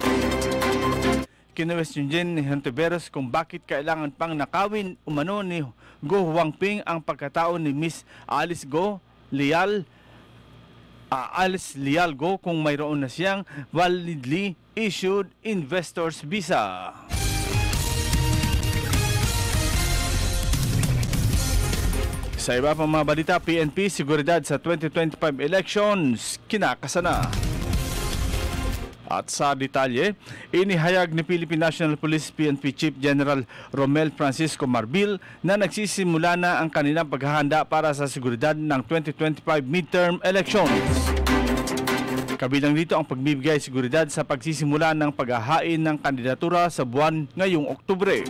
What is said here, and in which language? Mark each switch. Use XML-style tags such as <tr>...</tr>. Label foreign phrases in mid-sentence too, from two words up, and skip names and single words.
<tl>Kinwestiyon din ni Hontiveros kung bakit kailangan pang nakawin umano ni Go Huangping ang pagkatao ni Miss Alice Leal Go kung mayroon na siyang</tl> <en>validly issued investor's visa.</en> <tl>Sa iba pang mga balita, PNP seguridad sa 2025 elections kinakasana. At sa detalye, inihayag ni Philippine National Police PNP Chief General Romel Francisco Marbil na nagsisimula na ang kanilang paghahanda para sa seguridad ng 2025</tl> <en>midterm elections.</en> <tl>Kabilang dito ang pagbibigay seguridad sa pagsisimula ng paghahain ng kandidatura sa buwan ngayong Oktubre.</tl>